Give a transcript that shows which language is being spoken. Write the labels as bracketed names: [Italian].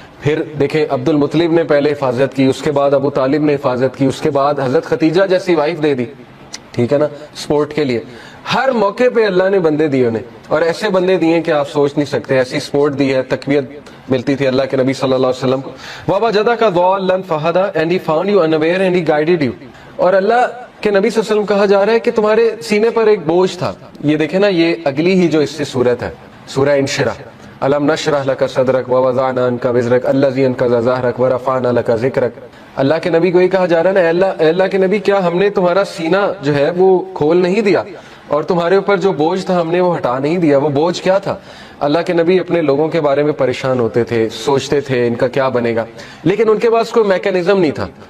[Urdu] پھر دیکھیں عبد المطلب نے پہلے حفاظت کی, اس کے بعد ابو طالب نے حفاظت کی, اس کے بعد حضرت خدیجہ جیسی وائف دے دی, ٹھیک ہے نا, سپورٹ کے لیے. ہر موقع پہ اللہ نے بندے دیے انہیں, اور ایسے بندے دیے کہ آپ سوچ نہیں سکتے. ایسی سپورٹ دی ہے, تقویت ملتی تھی اللہ کے نبی صلی اللہ علیہ وسلم کو. [Arabic] وَوَجَدَكَ ضَالًّا فَهَدَىٰ, [English] and he found you unaware and he guided you. [Urdu] اور اللہ کے نبی صلی اللہ علیہ وسلم کہا جا رہا ہے کہ تمہارے سینے پر ایک بوجھ تھا. یہ دیکھیں نا, یہ اگلی ہی جو اس سے صورت ہے, سورہ انشراح. [Arabic] أَلَمْ نَشْرَحْ لَكَ صَدْرَكَ وَوَضَعْنَا عَنْكَ وِزْرَكَ الَّذِي أَنقَضَ ظَهْرَكَ وَرَفَعْنَا لَكَ ذِكْرَكَ. [Urdu] اللہ کے نبی کو یہ کہا جا رہا ہے نا, اے اللہ کے نبی کیا ہم نے تمہارا سینہ جو ہے وہ کھول نہیں دیا, اور تمہارے اوپر جو بوجھ تھا ہم نے وہ ہٹا نہیں دیا. وہ بوجھ کیا تھا؟ اللہ کے نبی اپنے لوگوں کے بارے میں پریشان ہوتے تھے, سوچتے تھے ان کا کیا بنے گا, لیکن ان کے پاس کوئی میکینزم نہیں تھا.